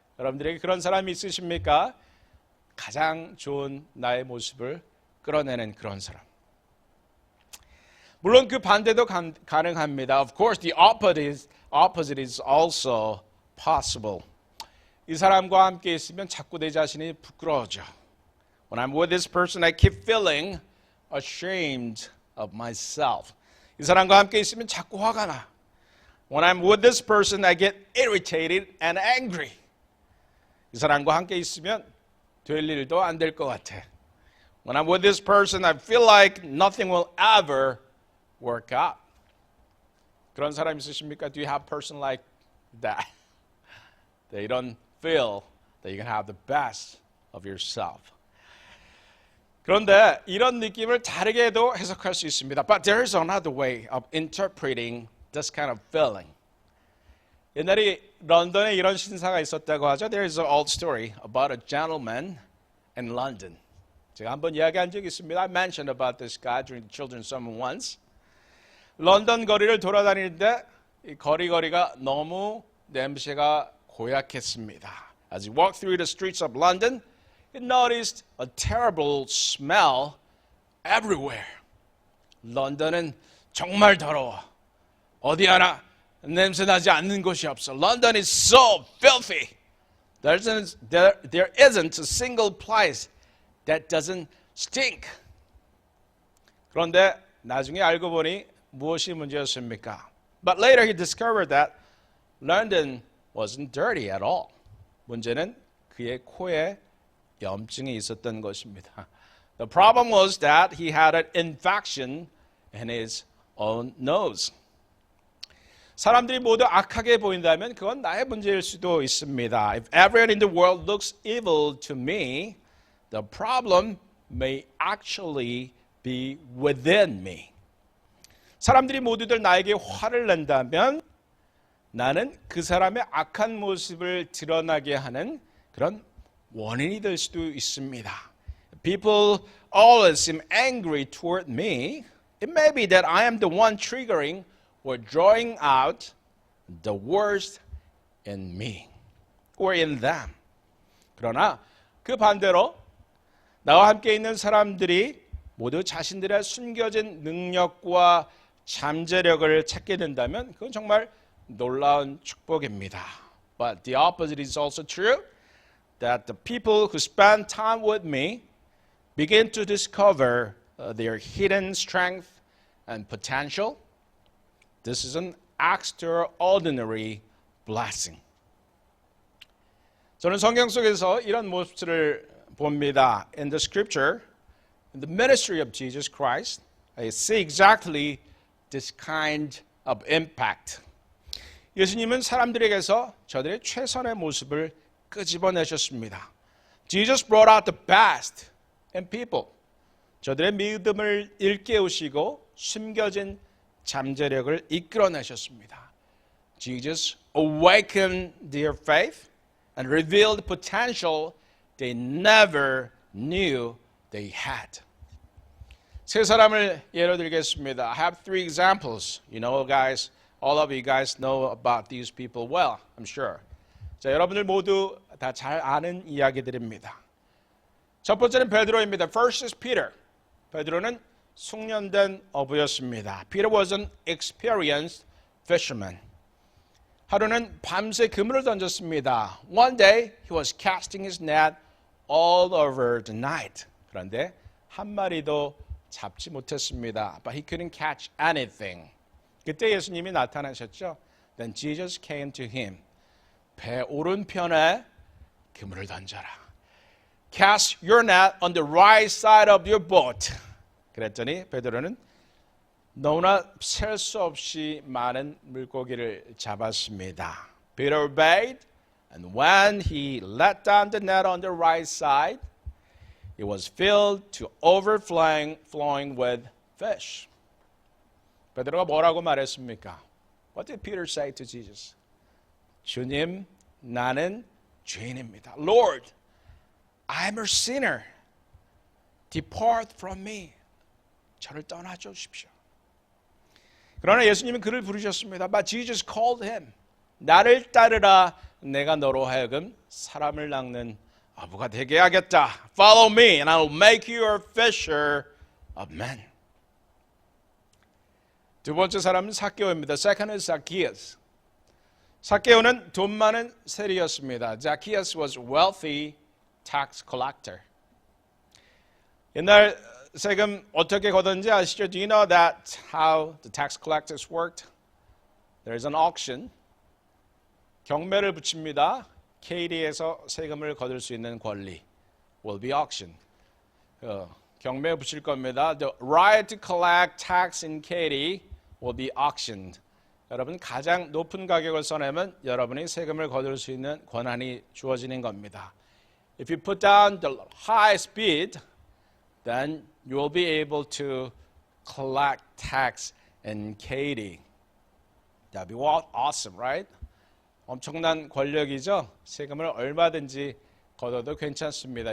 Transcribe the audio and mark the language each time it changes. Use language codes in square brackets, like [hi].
[ko] 여러분들에게 그런 사람이 있으십니까? 가장 좋은 나의 모습을 끌어내는 그런 사람. 물론 그 반대도 가능합니다. [en] Of course, the opposite is also possible. [ko] 이 사람과 함께 있으면 자꾸 내 자신이 부끄러워져. [en] When I'm with this person, I keep feeling ashamed of myself. [ko] 이 사람과 함께 있으면 자꾸 화가 나. [en] When I'm with this person, I get irritated and angry. [ko] 이 사람과 함께 있으면 될 일도 안 될 것 같아. [en] When I'm with this person, I feel like nothing will ever work out. [ko] 그런 사람 있으십니까? [en] Do you have a person like that? They don't feel that you can have the best of yourself. [ko] 그런데 이런 느낌을 다르게도 해석할 수 있습니다. [en] But there is another way of interpreting this kind of feeling. [ko] 옛날에 런던에 이런 신사가 있었다고 하죠. [en] There is an old story about a gentleman in London. [ko] 제가 한번 이야기한 적이 있습니다. [en] I mentioned about this guy during the children's sermon once. [ko] 런던 거리를 돌아다니는데 이 거리가 너무 냄새가 고약했습니다. [en] As he walked through the streets of London, he noticed a terrible smell everywhere. [ko] 런던은 정말 더러워. 어디 하나 냄새 나지 않는 곳이 없어. [en] London is so filthy. There isn't a single place that doesn't stink. [ko] 그런데 나중에 알고 보니 무엇이 문제였습니까? [en] But later he discovered that London wasn't dirty at all. [ko] 문제는 그의 코에 염증이 있었던 것입니다. [en] The problem was that he had an infection in his own nose. [ko] 사람들이 모두 악하게 보인다면 그건 나의 문제일 수도 있습니다. [en] If everyone in the world looks evil to me, the problem may actually be within me. [ko] 사람들이 모두들 나에게 화를 낸다면 나는 그 사람의 악한 모습을 드러나게 하는 그런 원인이 될 수도 있습니다. [en] People always seem angry toward me. It may be that I am the one triggering or drawing out the worst in me or in them. [ko] 그러나 그 반대로 나와 함께 있는 사람들이 모두 자신들의 숨겨진 능력과 잠재력을 찾게 된다면 그건 정말 놀라운 축복입니다. [en] But the opposite is also true. That the people who spend time with me begin to discover their hidden strength and potential. This is an extraordinary blessing. [ko] 저는 성경 속에서 이런 모습들을 봅니다. [en] In the scripture, in the ministry of Jesus Christ, I see exactly this kind of impact. [ko] 예수님은 사람들에게서 저들의 최선의 모습을 끄집어내셨습니다. [en] Jesus brought out the best in people. [ko] 저들의 믿음을 일깨우시고 숨겨진 잠재력을 이끌어내셨습니다. [en] Jesus awakened their faith and revealed potential they never knew they had. [ko] 세 사람을 예로 들겠습니다. [en] I have three examples. You know, guys, all of you guys know about these people well, I'm sure. [ko] 자, 여러분들 모두 다 잘 아는 이야기들입니다. 첫 번째는 베드로입니다. [en] First is Peter. [ko] 베드로는 숙련된 어부였습니다. [en] Peter was an experienced fisherman. [ko] 하루는 밤새 그물을 던졌습니다. [en] One day he was casting his net all over the night. [ko] 그런데 한 마리도 잡지 못했습니다. [en] But he couldn't catch anything. [ko] 그때 예수님이 나타나셨죠. [en] Then Jesus came to him. [ko] 배 오른편에 그물을 던져라. [en] Cast your net on the right side of your boat. [ko] 그랬더니 베드로는 너무나 셀 수 없이 많은 물고기를 잡았습니다. [en] Peter obeyed, and when he let down the net on the right side, it was filled to overflowing with fish. [ko] 베드로가 뭐라고 말했습니까? [en] What did Peter say to Jesus? [ko] 주님, 나는 죄인입니다. [en] Lord, I'm a sinner. Depart from me. [ko] 저를 떠나 주십시오. 그러나 예수님은 그를 부르셨습니다. [en] But Jesus called him. [ko] 나를 따르라. 내가 너로 하여금 사람을 낚는 어부가 되게 하겠다. [en] Follow me and I will make you a fisher of men. [ko] 두 번째 사람은 삭개오입니다. [en] Second is Zacchaeus. [ko] 삭개오는 돈 많은 세리였습니다. [en] Zacchaeus was wealthy tax collector. [ko] 옛날 세금 어떻게 걷었는지 아시죠? [en] Do you know that how the tax collectors worked? There's an auction. [ko] 경매를 붙입니다. KD에서 세금을 거둘 수 있는 권리 [en] will be auctioned. [ko] 경매에 붙일 겁니다. [en] The right to collect tax in KD will be auctioned. [ko] 여러분 가장 높은 가격을 써내면 여러분이 세금을 거둘 수 있는 권한이 주어지는 겁니다. [en] If you put down the highest bid, then you will be able to collect tax in KD. That'd be awesome, right? [ko] 엄청난 권력이죠. 세금을 얼마든지 걷어도 괜찮습니다.